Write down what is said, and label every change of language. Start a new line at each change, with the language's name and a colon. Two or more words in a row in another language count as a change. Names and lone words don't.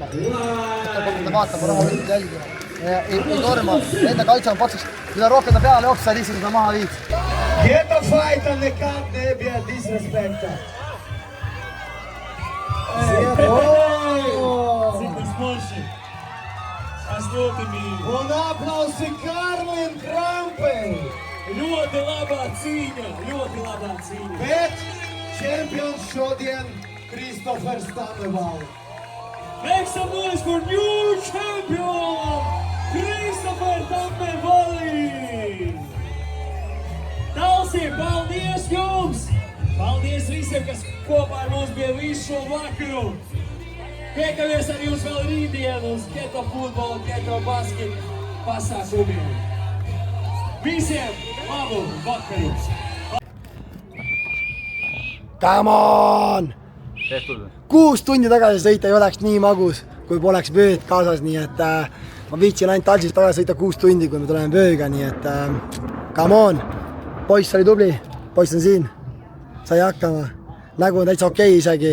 Estonian: Ta vaatab rahulikult jälgima. Ei torma, enda kaitse on paksuks. Mida rohkem ta peale jooks, sa lihtsalt seda maha viid.
English: Get the fight on the camp, they be a disrespecter.
Latvian: Un aplausi Karlim Krampei. Ļoti labā cīņa. Bet čempions šodien Christopher Tammevali.
English: Make some noise for new champion, Christopher Tammevali!
Latvian: Talsi, paldies jums! Paldies visiem, kas kopā ar mums bija visu šo vakaru! Tiekamies ar jums vēl rītdien uz Keto futbola, Keto basket pasākumiem. Visiem labu vakaru!
English: Come on!
Estonian: Tehtud. 6 tundi tagasi sõita ei oleks nii magus, kui poleks vööd kaasas, nii et ma viitsin ainult Talsist tagasi sõita 6 tundi, kui me tuleme vööga, nii et
English: come on!
Estonian: Poiss oli tubli, poiss on siin, sai hakkama, nägu on täitsa okei isegi.